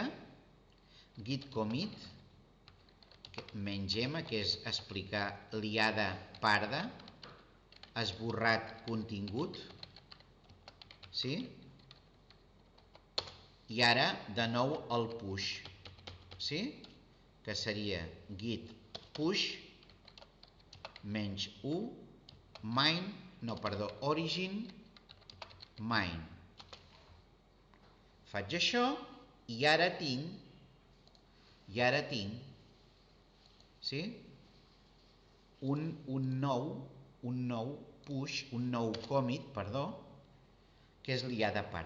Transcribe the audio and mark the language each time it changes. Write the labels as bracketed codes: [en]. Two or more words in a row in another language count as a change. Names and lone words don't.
[en] Git commit -m, [ca] que és explicar liada parda, esborrat contingut. Sí? I ara, de nou, el push. Sí? Que seria [en] git push -u main, origin main. [ca] Faig això i ara tinc sí? un nou push, un nou commit, que és liada parda.